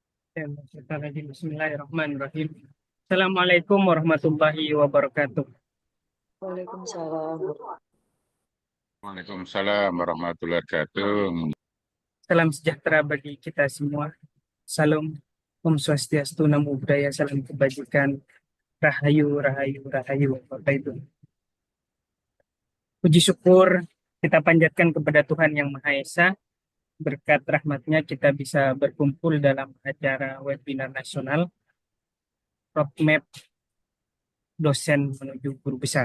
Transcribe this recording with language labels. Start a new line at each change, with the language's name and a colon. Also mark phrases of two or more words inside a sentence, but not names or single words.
Arabic: بسم الله الرحمن الرحيم. السلام عليكم ورحمة الله وبركاته. Waalaikumsalam. وعليكم السلام ورحمة الله وبركاته.
Indonesian: Salam sejahtera bagi kita semua. Salam
Sanskrit: ॐ स्वस्त्यस्तु,
Pali: Namo Buddhaya,
Indonesian: salam kebajikan, Rahayu, Rahayu, Rahayu. Bapak Ibu. Puji syukur kita panjatkan kepada Tuhan Yang Maha Esa. Berkat rahmatnya kita bisa berkumpul dalam acara webinar nasional Roadmap Dosen Menuju Guru Besar.